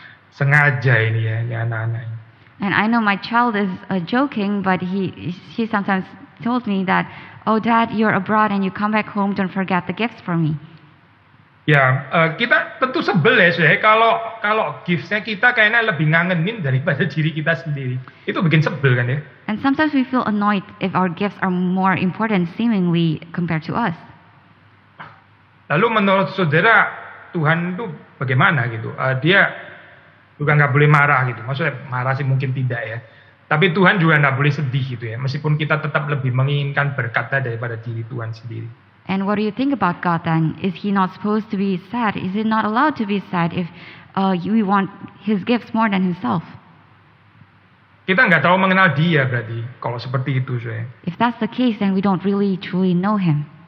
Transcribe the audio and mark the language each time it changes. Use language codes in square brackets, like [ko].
[id] Sengaja ini ya anak-anak. [en] And I know my child is joking, but she sometimes told me that, oh Dad, you're abroad and you come back home, don't forget the gifts for me. [id] Ya, kita tentu sebel ya, kalau gifts-nya kita kayaknya lebih ngangenin daripada diri kita sendiri. Itu bikin sebel kan ya. [en] And sometimes we feel annoyed if our gifts are more important seemingly compared to us. [id] Lalu menurut saudara, Tuhan itu bagaimana gitu? Dia juga nggak boleh marah gitu. Maksudnya marah sih mungkin tidak ya. Tapi Tuhan juga nggak boleh sedih gitu ya. Meskipun kita tetap lebih menginginkan berkatnya daripada diri Tuhan sendiri. [en] And what do you think about God then? Is He not supposed to be sad? Is He not allowed to be sad if we want His gifts more than Himself? [id] Kita nggak terlalu mengenal Dia berarti kalau seperti itu saya. [en] If that's the case, then we don't really truly know Him.